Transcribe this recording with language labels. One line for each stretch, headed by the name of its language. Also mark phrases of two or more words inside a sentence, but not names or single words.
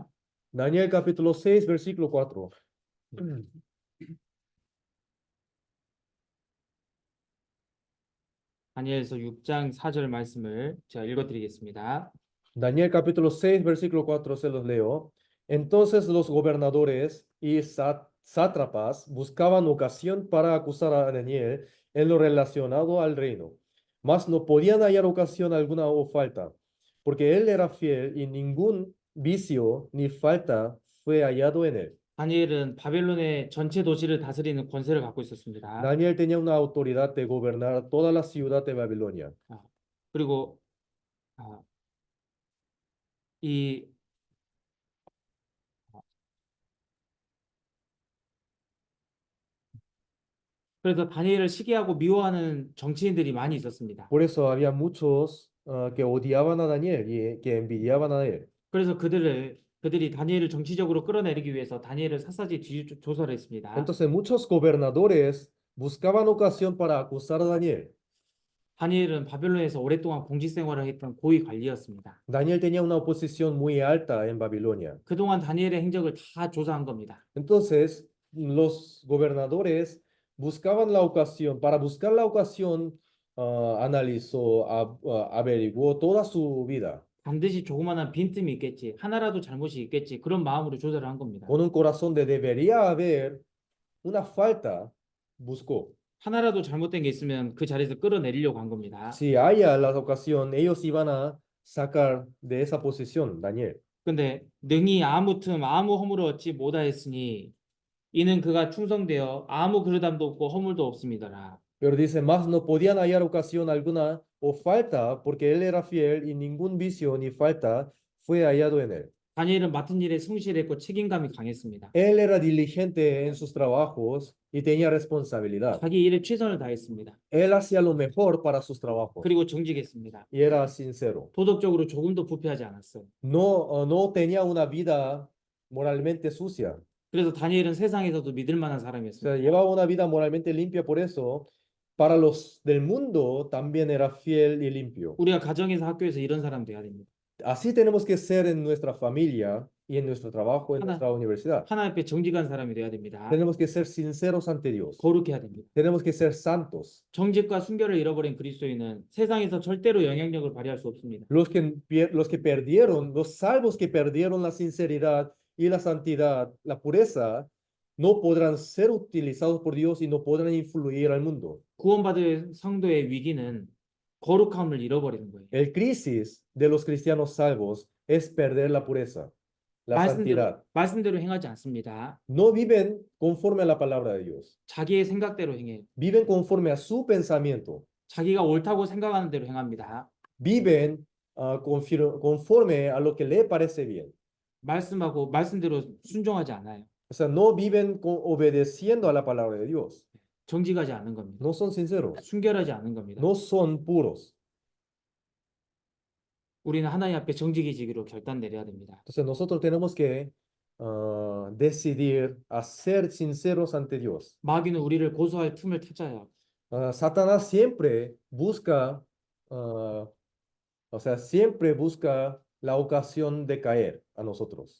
Spanish: Daniel capítulo 6, versículo 4.
Korean: 다니엘서 6장 4절 말씀을 제가 읽어드리겠습니다.
Spanish: Daniel capítulo 6, versículo 4 se los leo. Entonces los gobernadores y sátrapas buscaban ocasión para acusar a Daniel en lo relacionado al reino, mas no podían hallar ocasión alguna o falta, porque él era fiel y ningún vicio ni falta fue hallado en él.
Korean: 다니엘은 바벨론의 전체 도시를 다스리는 권세를 갖고 있었습니다.
Spanish: Daniel tenía una autoridad de gobernar toda la ciudad de Babilonia.
Korean: 그리고 그래서 다니엘을 시기하고 미워하는 정치인들이 많이 있었습니다.
Spanish: Por eso había muchos que odiaban a Daniel y que envidiaban a él.
Korean: 그래서 그들이 다니엘을 정치적으로 끌어내리기 위해서 다니엘을 샅샅이 조사를 했습니다.
Spanish: Entonces muchos gobernadores buscaban ocasión para acusar a Daniel.
Korean: 다니엘은 바벨론에서 오랫동안 공직 생활을 했던 고위 관리였습니다.
Spanish: Daniel tenía una posición muy alta en Babilonia.
Korean: 그동안 다니엘의 행적을 다 조사한 겁니다.
Spanish: Entonces los gobernadores buscaban la ocasión, para buscar la ocasión, analizó, averiguó toda su vida.
Korean: 반드시 조그마한 빈틈이 있겠지, 하나라도 잘못이 있겠지, 그런 마음으로 조사를 한 겁니다.
Spanish: Con un corazón de debería haber una falta, buscó.
Korean: 하나라도 잘못된 게 있으면 그 자리에서 끌어내리려고 한 겁니다.
Spanish: Si haya la ocasión, ellos iban a sacar de esa posición, Daniel.
Korean: 근데 능히 아무 틈 아무 허물 얻지 못하였으니 이는 그가 충성되어 아무 그릇함도 없고 허물도 없습니다라.
Spanish: Pero dice, más no podían hallar ocasión alguna o falta, porque él era fiel y ningún vicio ni falta fue hallado en él.
Korean: 다니엘은 맡은 일에 성실했고 책임감이 강했습니다.
Spanish: Él era diligente en sus trabajos y tenía responsabilidad.
Korean: 자기 일에 최선을 다했습니다.
Spanish: Él hacía lo mejor para sus trabajos
Korean: 그리고 정직했습니다.
Spanish: y era sincero.
Korean: 도덕적으로 조금도 부패하지 않았어요.
Spanish: No tenía una vida moralmente sucia.
Korean: 그래서 다니엘은 세상에서도 믿을 만한
Spanish: O sea,
Korean: 사람이었습니다.
Spanish: llevaba una vida moralmente limpia, por eso, para los del mundo también era fiel y limpio.
Korean: 우리가 가정에서 학교에서 이런 사람 돼야 됩니다.
Spanish: Así tenemos que ser en nuestra familia y en nuestro trabajo, en Ana. nuestra universidad.
Korean: 하나님 앞에 정직한 사람이 돼야 됩니다.
Spanish: Tenemos que ser sinceros ante Dios.
Korean: 거룩해야 됩니다.
Spanish: Tenemos que ser santos.
Korean: 정직과 순결을 잃어버린 그리스도인은 세상에서 절대로 영향력을 발휘할 수 없습니다.
Spanish: Los que perdieron, los salvos que perdieron la sinceridad y la santidad, la pureza, no podrán ser utilizados por Dios y no podrán influir al mundo.
Korean: 구원받은 성도의 위기는 거룩함을 잃어버리는 거예요.
Spanish: El crisis de los cristianos salvos es perder la pureza, la santidad.
Korean: 말씀대로 행하지 않습니다.
Spanish: No viven conforme a la palabra de Dios.
Korean: 자기의 생각대로 행해요.
Spanish: Viven conforme a su pensamiento.
Korean: 자기가 옳다고 생각하는 대로 행합니다.
Spanish: Viven conforme a lo que le parece bien.
Korean: 말씀하고 말씀대로 순종하지 않아요.
Spanish: O sea, no viven obedeciendo a la palabra de Dios.
Korean: 정직하지 않은 겁니다.
Spanish: No son sinceros.
Korean: 순결하지 않은 겁니다.
Spanish: No son puros.
Korean: 우리는 하나님 앞에 정직해지기로 결단 내려야 됩니다.
Spanish: Entonces nosotros tenemos que decidir a ser sinceros ante Dios.
Korean: 마귀는 우리를 고소할 틈을 찾아요.
Spanish: Satanás siempre busca, o sea, siempre busca la ocasión de caer a nosotros.